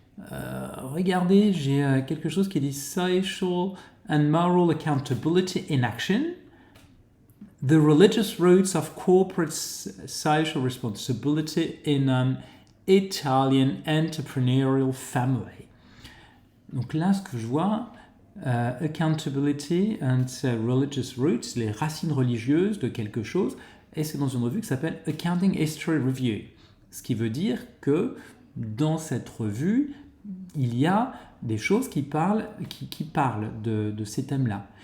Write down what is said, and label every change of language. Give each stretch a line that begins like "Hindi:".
French: regardez, j'ai quelque chose qui dit
English: Social and Moral Accountability in Action. The religious roots of corporate social responsibility in an Italian entrepreneurial family.
French: Donc là, ce que je vois,
English: accountability and religious roots,
French: les racines religieuses de quelque chose, et c'est dans une revue qui s'appelle Accounting History Review. Ce qui veut dire que dans cette revue, il y a des choses qui parlent de ces thèmes-là.